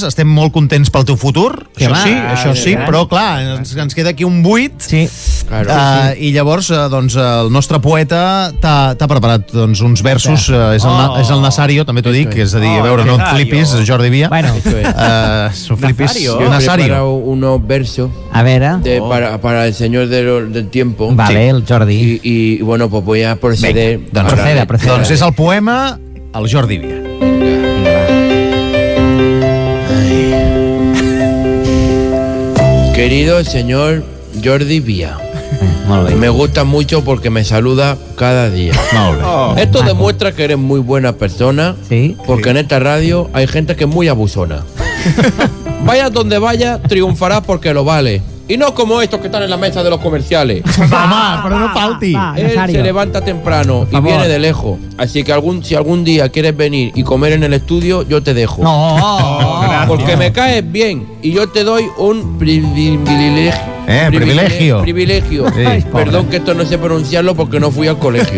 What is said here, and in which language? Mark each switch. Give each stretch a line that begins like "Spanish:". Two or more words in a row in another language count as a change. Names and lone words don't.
Catalan: Estem molt contents pel teu futur. Això sí, però clar, ens queda aquí un buit. Sí. I llavors, doncs, el nostre poeta t'ha preparat uns versos. És el Nazario, també t'ho dic. És a dir, a veure, no et flipis, Jordi Via. Bueno. Nazario.
Spanish: Yo he preparado unos versos a ver, para el señor del tiempo.
Catalan: Vale, el Jordi.
Spanish: Y bueno, pues voy a proceder. Procede.
Catalan: Doncs és el poema El Jordi Via.
Spanish: Querido señor Jordi Via, me gusta mucho porque me saluda cada día. Esto demuestra que eres muy buena persona, porque en esta radio hay gente que es muy abusona. Vayas donde vayas, triunfarás porque lo vale. Y no como estos que están en la mesa de los comerciales.
Catalan: Home, però no falti.
Spanish: Él se levanta temprano y viene de lejos. Así que si algún día quieres venir y comer en el estudio, yo te dejo. Porque me caes bien y yo te doy un privilegio. Privilegio. Perdón que esto no sé pronunciarlo porque no fui al colegio.